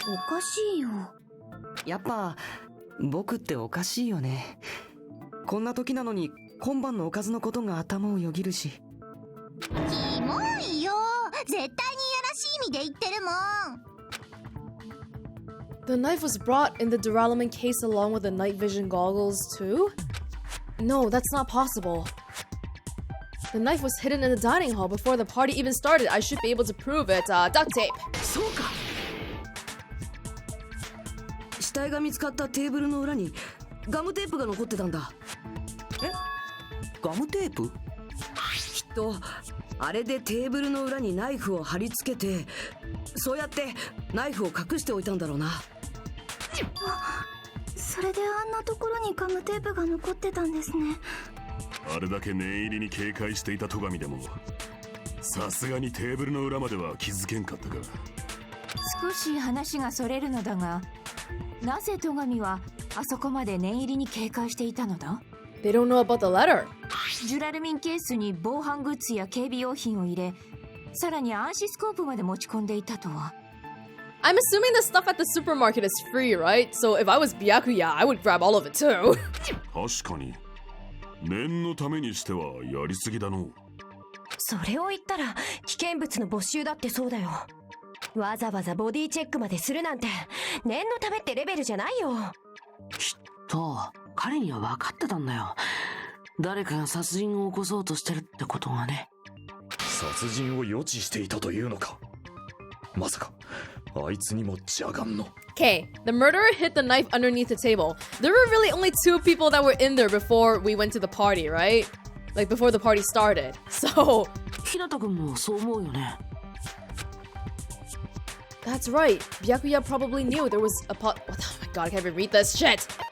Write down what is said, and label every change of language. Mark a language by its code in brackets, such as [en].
[ja] おかしいよ。やっぱ僕っておかしいよね。こんな時なのに今晩のおかずのことが頭をよぎるし。キモいよ。絶対にいやらしい意味で言ってるもん。 [en] The knife was brought in the Duralumin case along with the night vision goggles too? No, that's not possible. The knife was hidden in the dining hall before the party even started. I should be able to prove it. Duct tape. [ja] そうか。死体が見つかったテーブルの裏にガムテープが残ってたんだ。え？ガムテープ？きっとあれでテーブルの裏にナイフを貼り付けて、そうやってナイフを隠しておいたんだろうな。それであんなところにガムテープが残ってたんですね。あれだけ念入りに警戒していた戸上でもさすがにテーブルの裏までは気づけんかったか。少し話がそれるのだが、なぜ戸上はあそこまで念入りに警戒していたのだ？ [en] They don't know about the letter. [ja] ジュラルミンケースに防犯グッズや警備用品を入れ、さらに暗視スコープまで持ち込んでいたとは。 [en] I'm assuming the stuff at the supermarket is free, right? So if I was Byakuya, I would grab all of it too. [ja] 確かに念のためにしてはやりすぎだの。それを言ったら危険物の没収だってそうだよ。わざわざボディチェックまでするなんて念のためってレベルじゃないよ。きっと彼には分かってたんだよ。誰かが殺人を起こそうとしてるってことがね。殺人を予知していたというのか。まさかあいつにも邪眼の。 [en] Okay, the murderer hid the knife underneath the table. There were really only 2 people that were in there before we went to the party, right? Like before the party started. So [ja] ひなたくんもそう思うよね。 [en] that's right. Byakuya probably knew there was a pot. Oh my god, I can't even read this shit.